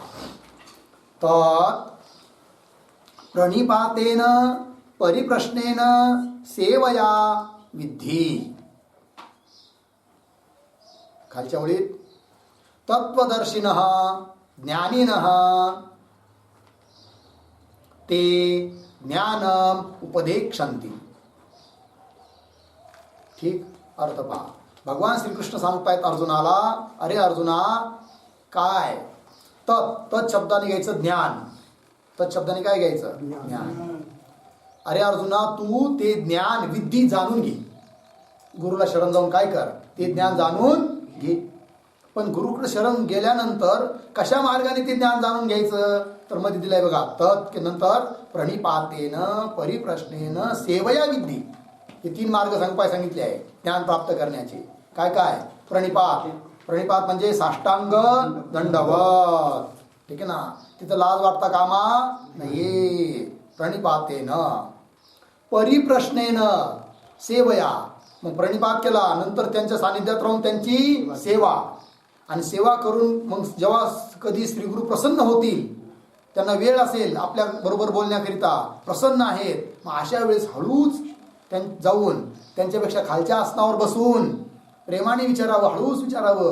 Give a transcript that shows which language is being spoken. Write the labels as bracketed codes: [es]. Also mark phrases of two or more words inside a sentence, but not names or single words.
[sa] तत् प्रणिपातेन परिप्रश्नेन सेवया विद्धि. [mr] खालच्या ओळीत [sa] तत्वदर्शिनः ज्ञानिनः ते ज्ञानम उपदेक्षन्ति. [mr] ठीक अर्थ पहा. भगवान श्रीकृष्ण सांगतायत अर्जुनाला, अरे अर्जुना काय तत् शब्दाने घ्यायचं ज्ञान. तत् शब्दाने काय घ्यायचं ज्ञान. अरे अर्जुना तू ते ज्ञान विद्धी जाणून घे. गुरुला शरण जाऊन काय कर ते ज्ञान जाणून घे. पण गुरुकडे शरण गेल्यानंतर कशा मार्गाने ते ज्ञान जाणून घ्यायचं तर मध्ये दिलंय बघा. [sa] तत् नंतर प्रणिपातेन परिप्रश्नेन सेवया विद्धी. [mr] हे 3 मार्ग सांगितले आहे ज्ञान प्राप्त करण्याचे. काय काय प्रणिपात. प्रणिपात म्हणजे साष्टांग दंडवत. ठीक आहे ना. तिथं लाज वाटता कामा नाही. [sa] प्रणिपातेन परिप्रश्नेन सेवया. [mr] मग प्रणिपात केला नंतर त्यांच्या सानिध्यात राहून त्यांची सेवा. आणि सेवा करून मग जेव्हा कधी श्रीगुरु प्रसन्न होतील, त्यांना वेळ असेल आपल्या बरोबर बोलण्याकरिता प्रसन्न आहेत, मग अशा वेळेस हळूच जाऊन त्यांच्यापेक्षा खालच्या आसनावर बसून प्रेमाने विचारावं, हळूच विचारावं.